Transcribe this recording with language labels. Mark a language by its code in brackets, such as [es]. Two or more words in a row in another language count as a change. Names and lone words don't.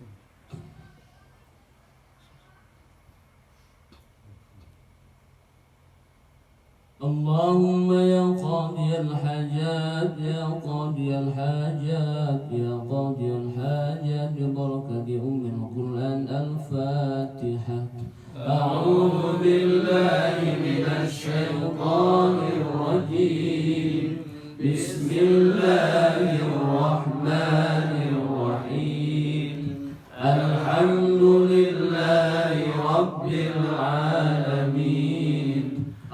[ar] اللهم يا قاضي الحاجات يا قاضي الحاجات يا قاضي الحاجات ببركة أم القرآن الفاتحة. أعوذ بالله من الشيطان الرجيم. بسم الله الرحمن الرحيم. الحمد لله رب العالمين.